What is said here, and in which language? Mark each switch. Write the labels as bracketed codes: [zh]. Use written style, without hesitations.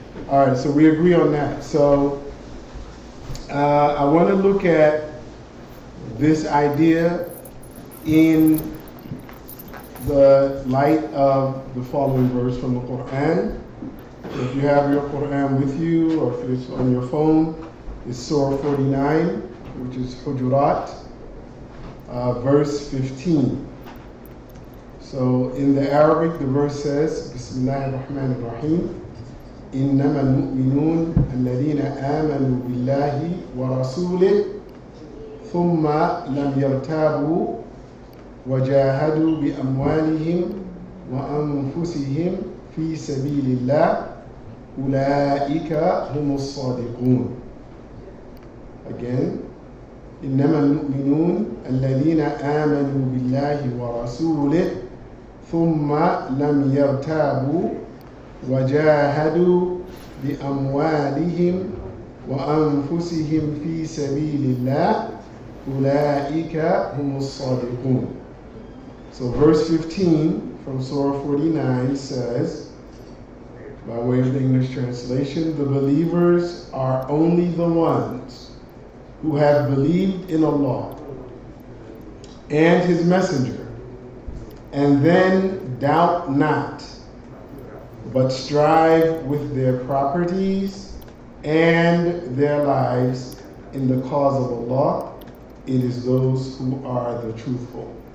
[en] All right, so we agree on that. So I want to look at this idea in the light of the following verse from the Quran. If you have your Quran with you, or if it's on your phone, it's Surah 49, which is Hujurat, verse 15. So in the Arabic, the verse says, [ar] Bismillah ar-Rahman ar-Rahim, إنما المؤمنون الذين آمنوا بالله ورسوله ثم لم يرتابوا وجاهدوا بأموالهم وأنفسهم في سبيل الله أولئك هم الصادقون. Again, إنما المؤمنون الذين آمنوا بالله ورسوله ثم لم يرتابوا وجاهدوا بأموالهم وأنفسهم في سبيل الله أولئك هم الصادقون. [en] So verse 15 from Surah 49 says, by way of the English translation, the believers are only the ones who have believed in Allah and His Messenger, and then doubt not, but strive with their properties and their lives in the cause of Allah, it is those who are the truthful.